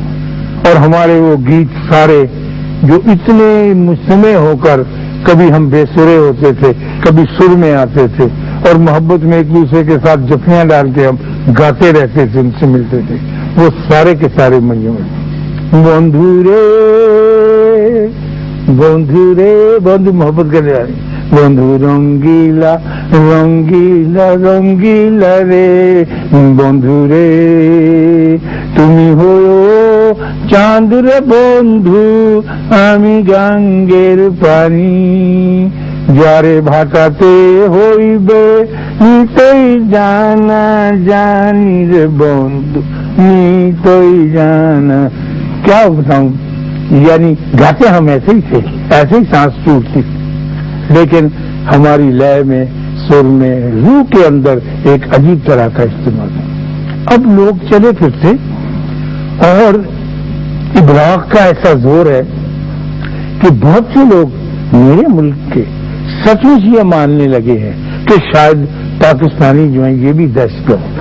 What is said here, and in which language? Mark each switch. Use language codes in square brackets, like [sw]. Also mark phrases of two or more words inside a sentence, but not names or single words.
[ur] اور ہمارے وہ گیت سارے جو اتنے مجتمع ہو کر کبھی ہم بے سرے ہوتے تھے, کبھی سر میں آتے تھے, اور محبت میں ایک دوسرے کے ساتھ جفیاں ڈال کے ہم گاتے رہتے تھے, ان سے ملتے تھے, وہ سارے کے سارے [bn] বন্ধু রে বন্ধু রে [ur] بندھو محبت کرنے والی, بندھو [bn] রঙ্গিলা রঙ্গিলা রঙ্গিলা রে বন্ধু রে তুমি হও চাঁদ রে বন্ধু আমি গাঙ্গের পানি যারে ভাটাতে হইবে নিতই জানা জানি রে বন্ধু নিতই জানা. [ur] کیا بتاؤں, یعنی گاتے ہم ایسے ہی تھے, ایسے ہی سانس ٹوٹتی, لیکن ہماری لے میں, سر میں, روح کے اندر ایک عجیب طرح کا استعمال ہے. اب لوگ چلے پھرتے اور ابلاغ کا ایسا زور ہے کہ بہت سے لوگ میرے ملک کے سچ مچ یہ ماننے لگے ہیں کہ شاید پاکستانی جو ہیں یہ بھی دہشت گرد.